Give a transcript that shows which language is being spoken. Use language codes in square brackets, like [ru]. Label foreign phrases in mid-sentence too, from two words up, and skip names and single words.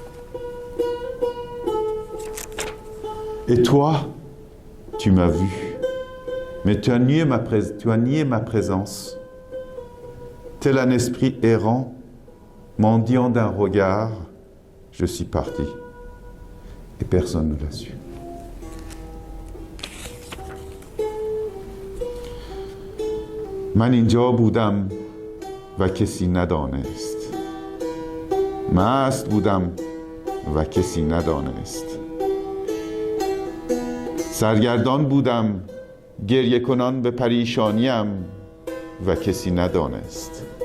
[fr] Et toi, tu m'as vu, mais tu as nié ma présence. Tel un esprit errant, mendiant d'un regard, je suis parti, et personne ne l'a su. [fa] من اینجا بودم و کسی ندانست. مست بودم و کسی ندانست. سرگردان بودم گریه کنان به پریشانیم و کسی ندانست.